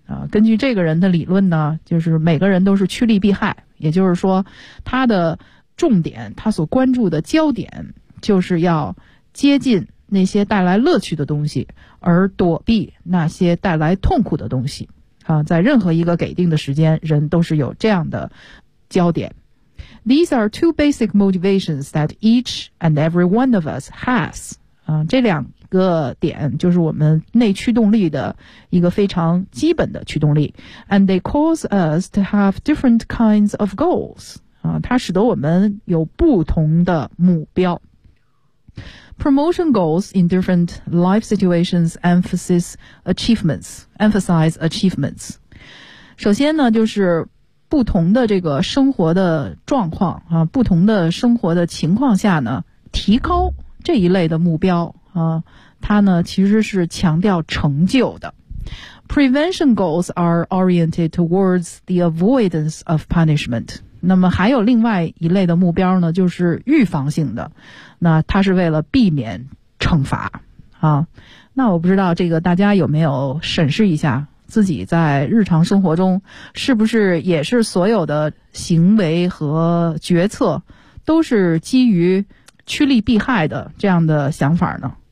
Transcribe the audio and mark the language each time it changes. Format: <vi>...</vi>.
<zh>根据这个人的理论呢，就是每个人都是趋利避害，也就是说他的重点，他所关注的焦点就是要接近那些带来乐趣的东西，而躲避那些带来痛苦的东西。在任何一个给定的时间，人都是有这样的焦点。</zh> <en>These are two basic motivations that each and every one of us has.</en> <zh>这两个点就是我们内驱动力的一个非常基本的驱动力。</zh> <en>And they cause us to have different kinds of goals.</en> <zh>它使得我们有不同的目标。</zh> <en>Promotion goals in different life situations emphasize achievements.</en> <zh>首先呢，就是不同的这个生活的状况啊，不同的生活的情况下呢，提高这一类的目标啊，它呢其实是强调成就的。</zh> <en>Prevention goals are oriented towards the avoidance of punishment.</en> <zh>那么还有另外一类的目标呢，就是预防性的，那它是为了避免惩罚啊。那我不知道这个大家有没有审视一下自己在日常生活中是不是也是所有的行为和决策都是基于趋利避害的这样的想法呢？</zh>